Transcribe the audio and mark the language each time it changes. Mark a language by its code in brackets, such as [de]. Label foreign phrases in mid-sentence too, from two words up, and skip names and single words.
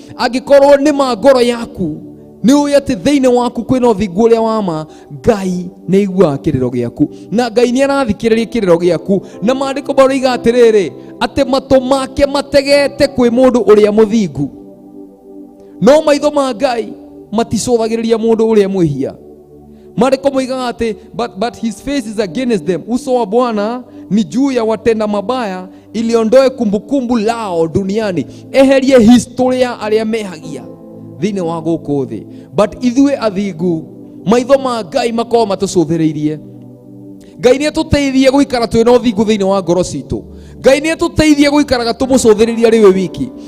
[ki] Angĩkorwo nĩ ma ngoro yaku Nĩ ũĩ atĩ thĩinĩ waku kwĩna ũthingu ũrĩa wa ma, Ngai nĩ aiguaga kĩrĩro gĩaku. Na Ngai nĩ arathikĩrĩria kĩrĩro gĩaku. Na maandĩko maroiga atĩrĩrĩ, atĩ matũ make mategete kwĩ mũndũ ũrĩa mũthingu. No maitho ma Ngai maticũthagĩrĩria mũndũ ũrĩa mwĩhia. Maandĩko moigaga atĩ, [en] "But, but his face is against them." [sw] Uso wa Bwana ni juu ya watenda mabaya, ili ondoe kumbukumbu lao duniani. [ki] Eherie history ya arĩa mehagia thĩinĩ wa gũkũ thĩ. But ithuĩ athingu, maitho ma Ngai makoragwo matũcũthĩrĩirie. Ngai nĩ atũteithie gũikara twĩna ũthingu thĩinĩ wa ngoro citũ. Ngai nĩ atũteithie gũikaraga tũmũcũthĩrĩrie arĩ we wiki.